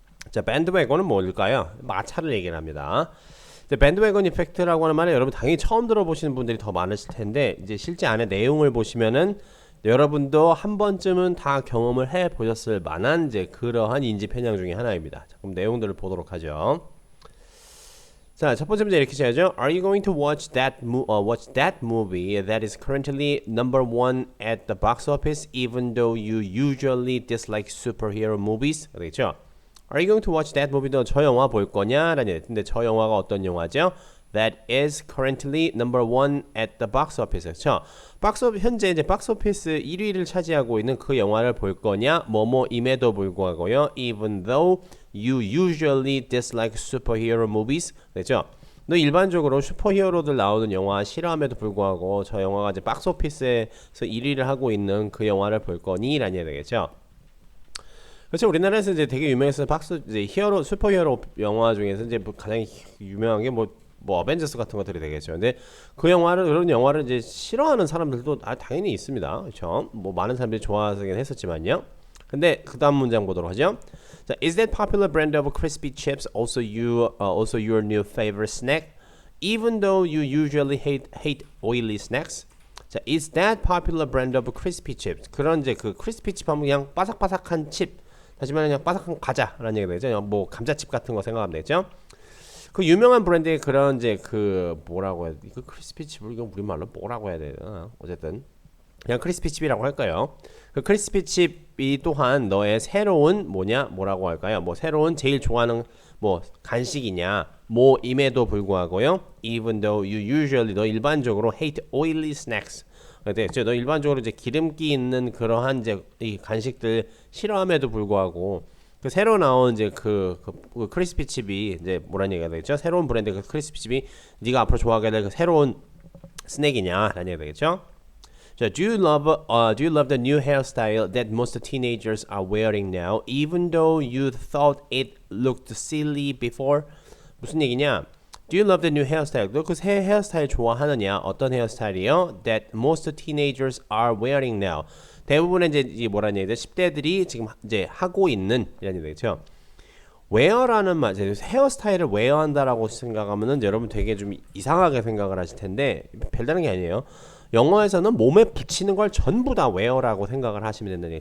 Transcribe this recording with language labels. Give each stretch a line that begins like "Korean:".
Korean: 자, bandwagon은 뭘까요? 마차를 얘기를 합니다. 밴드웨건 이펙트라고 하는 말은 여러분 당연히 처음 들어보시는 분들이 더 많으실 텐데, 이제 실제 안에 내용을 보시면은 여러분도 한 번쯤은 다 경험을 해 보셨을 만한 이제 그러한 인지 편향 중에 하나입니다. 자, 그럼 내용들을 보도록 하죠. 자, 첫 번째 문제 이렇게 시작하죠.
English: Are you going to watch that movie that is currently number one at the box office even though you usually dislike superhero movies?
Korean: 그렇죠?
English: Are you going to watch that movie?
Korean: 너 저 영화 볼 거냐? 라는. 근데 저 영화가 어떤 영화죠?
English: That is currently number one at the box office.
Korean: 그렇죠? 현재 이제 박스오피스 1위를 차지하고 있는 그 영화를 볼 거냐? 뭐뭐임에도 불구하고요.
English: Even though you usually dislike superhero movies.
Korean: 그렇죠? 너 일반적으로 슈퍼히어로들 나오는 영화 싫어함에도 불구하고 저 영화가 이제 박스오피스에서 1위를 하고 있는 그 영화를 볼 거니? 라는 얘기겠죠? 그렇죠. 우리나라에서 이제 되게 유명해서 이제 슈퍼히어로 영화 중에서 이제 가장 유명한 게 뭐 어벤져스 같은 것들이 되겠죠. 근데 그런 영화를 이제 싫어하는 사람들도 당연히 있습니다. 그렇죠. 뭐 많은 사람들이 좋아하긴 했었지만요. 근데 그다음 문장 보도록 하죠.
English: 자, is that popular brand of crispy chips also your new favorite snack? Even though you usually hate oily snacks? 자, is that popular brand of crispy chips?
Korean: 그런 이제 그 크리스피 칩 하면 그냥 바삭바삭한 칩, 다시 말하면 그냥 바삭한 과자라는 얘기가 되죠. 뭐 감자칩 같은 거 생각하면 되죠. 그 유명한 브랜드의 그런 이제 그 뭐라고 해야 돼? 그 크리스피 칩을 이거 우리말로 뭐라고 해야 되나? 어쨌든 그냥 크리스피 칩이라고 할까요? 그 크리스피 칩이 또한 너의 새로운 뭐라고 할까요? 뭐 새로운 제일 좋아하는 뭐 간식이냐? 뭐임에도 불구하고요.
English: Even though you usually
Korean: 너 일반적으로
English: hate oily snacks.
Korean: 그렇죠. 너 일반적으로 이제 기름기 있는 그러한 이제 이 간식들 싫어함에도 불구하고 그 새로 나온 이제 그 크리스피 칩이 이제 뭐라는 얘기가 되겠죠? 새로운 브랜드 그 크리스피 칩이 네가 앞으로 좋아하게 될 그 새로운 스낵이냐라는 얘기가 되겠죠?
English: 자, do you love the new hairstyle that most teenagers are wearing now, even though you thought it looked silly before?
Korean: 무슨 얘기냐?
English: Do you love the new hairstyle?
Korean: 너 그 새 헤어스타일 좋아하느냐? 어떤 헤어스타일이요?
English: That most teenagers are wearing now.
Korean: 대부분의 이제 뭐라는 얘기죠? 10대들이 지금 이제 하고 있는 이라는 얘기죠. wear라는 말, 헤어스타일을 wear한다라고 생각하면은 여러분 되게 좀 이상하게 생각을 하실 텐데 별다른 게 아니에요. 영어에서는 몸에 붙이는 걸 전부 다 wear라고 생각을 하시면 된다는 얘기예요.